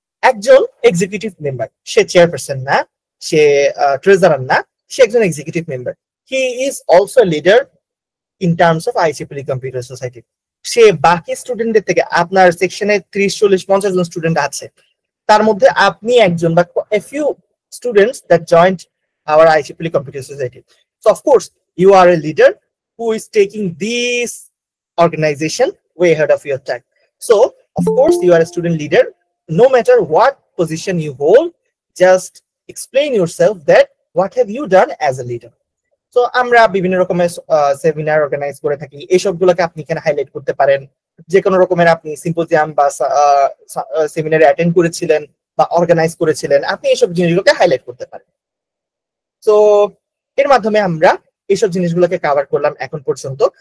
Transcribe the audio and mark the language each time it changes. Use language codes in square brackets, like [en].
[bn] একজন executive member, সে chairperson না, সে treasurer না, সে একজন executive member. [en] He is also leader in terms of IEEE computer society. [bn] সে বাকি স্টুডেন্টদের থেকে, আপনার সেকশনে 30, 40, 50 জন স্টুডেন্ট আছে, তার মধ্যে আপনি একজন বা [en] a few students that joined our IEEE Computer Society. So of course, you are a leader who is taking this organization way ahead of your time. So of course, you are a student leader. No matter what position you hold, just explain yourself that what have you done as a leader. [bn] তো আমরা বিভিন্ন রকমের seminar organise করে থাকি, এইসবগুলোকে আপনি এখানে highlight করতে পারেন। যে কোনো রকমের আপনি সিম্পোজিয়াম বা সেমিনারে অ্যাটেন্ড করেছিলেন বা অর্গানাইজ করেছিলেন, আপনি এইসব জিনিসগুলোকে হাইলাইট করতে পারেন। তো এর মাধ্যমে আমরা এইসব জিনিসগুলোকে কভার করলাম এখন পর্যন্ত।